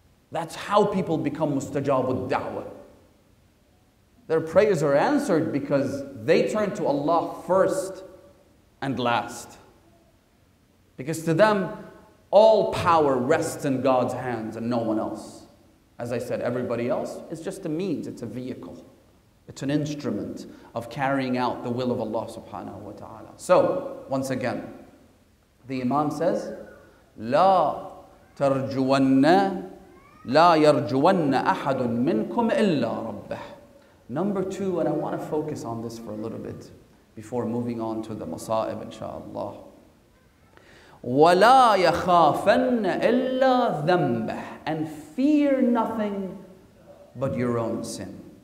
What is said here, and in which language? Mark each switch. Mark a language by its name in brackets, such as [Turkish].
[English] That's how people become mustajabud da'wah. Their prayers are answered because they turn to Allah first and last. Because to them, all power rests in God's hands and no one else. As I said, everybody else is just a means, it's a vehicle. It's an instrument of carrying out the will of Allah subhanahu wa ta'ala. So, once again, the Imam says, [Arabic] لا ترجون لا يرجون أحد منكم إلا ربه. [English] Number two, and I want to focus on this for a little bit before moving on to the masa'ib, inshaAllah. [Arabic] وَلَا يَخَافَنَّ إِلَّا ذَنْبَهِ. [English] And fear nothing but your own sin.